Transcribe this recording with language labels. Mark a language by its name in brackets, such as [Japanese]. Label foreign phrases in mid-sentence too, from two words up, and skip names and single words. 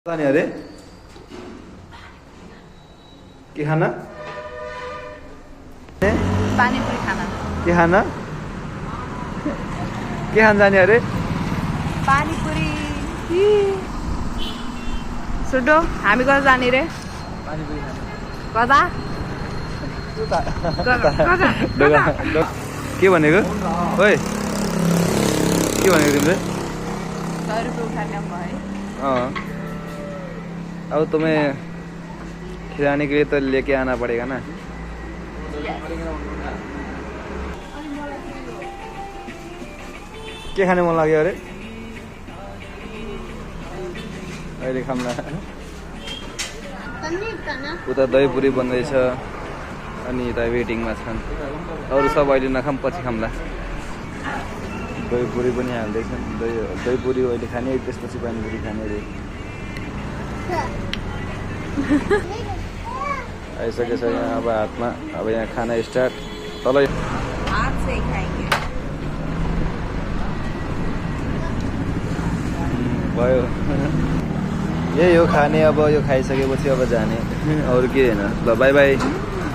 [Nepali] जाने अरे के खाना पानी पूरी खाना के खाना के खान जाने अरे पानी पूरी सुडो हामी कता जाने रे पानी पूरी कता के भनेको ओए के भनेको तिमीले [Hindi] 100 रुपये उठाने हम है अब तुम्हें खिलाने के लिए तो लेके आना पड़ेगा ना के [Nepali] खाने मन लाग्यो अरे अहिले खाम्ला उता दही पुरी बन्दैछ अनि यता वेटिङमा छन् अरू सब अहिले नखाम पछि खाम्ला दही पुरी पनि हाल्दैछन् दही पुरी अहिले खाने त्यसपछि पानीपुरी खाने रे आइसकेको छ यहाँ अब हातमा अब यहाँ खाना स्टार्ट तल [Hindi] हाथ से ही खाएंगे [Nepali] भयो यही हो खाने अब यो खाइसकेपछि अब जाने अरू के होइन ल बाई बाई